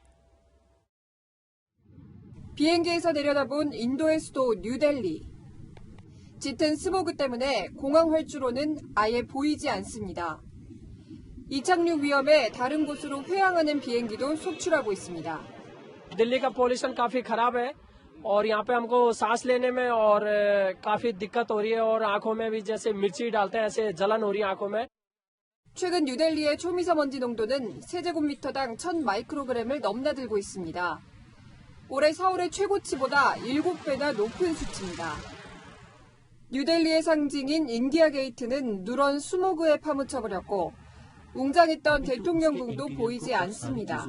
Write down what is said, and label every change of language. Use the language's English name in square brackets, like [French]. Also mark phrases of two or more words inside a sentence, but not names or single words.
[Korean] 비행기에서 내려다본 인도의 수도 뉴델리. 짙은 스모그 때문에 공항 활주로는 아예 보이지 않습니다. 이착륙 위험에 다른 곳으로 회항하는 비행기도 속출하고 있습니다. [Hindi] दिल्ली का पोल्यूशन काफी खराब है और यहाँ पे हमको सांस लेने में और काफी दिक्कत हो रही है और आंखों में भी जैसे मिर्ची डालते हैं ऐसे जलन हो रही है आंखों में. [Korean] 최근 뉴델리의 초미세먼지 농도는 세제곱미터당 1000 마이크로그램을 넘나들고 있습니다. 올해 서울의 최고치보다 7배나 높은 수치입니다. 뉴델리의 상징인 인디아 게이트는 누런 스모그에 파묻혀버렸고 웅장했던 대통령궁도 보이지 않습니다.